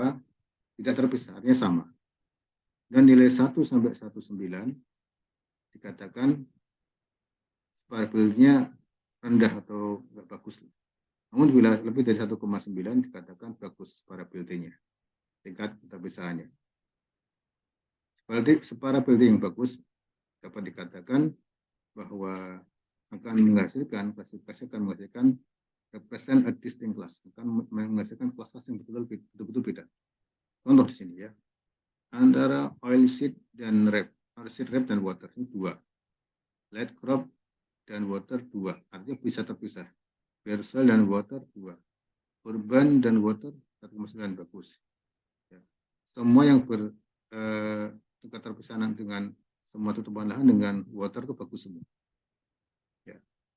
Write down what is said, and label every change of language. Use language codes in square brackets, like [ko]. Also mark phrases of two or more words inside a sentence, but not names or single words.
[id] Tidak terpisah, artinya sama. Dan nilai 1 sampai 19 dikatakan separability-nya rendah atau enggak bagus. Namun bila lebih dari 1,9 dikatakan bagus separability-nya, tingkat keterpisahannya. Separability yang bagus dapat dikatakan bahwa akan menghasilkan, klasifikasi akan menghasilkan [en] represent a distinct class, [id] akan menghasilkan kelas-kelas yang betul-betul beda. Contoh di sini ya, antara oilseed dan rape, [en] oilseed rape [id] dan water ini 2, [en] light crop [id] dan water 2, artinya bisa terpisah. Versal dan water 2, urban dan water 1,9 bagus. Ya. Semua yang tingkat terpisahan dengan semua tutupan lahan dengan water itu bagus semua.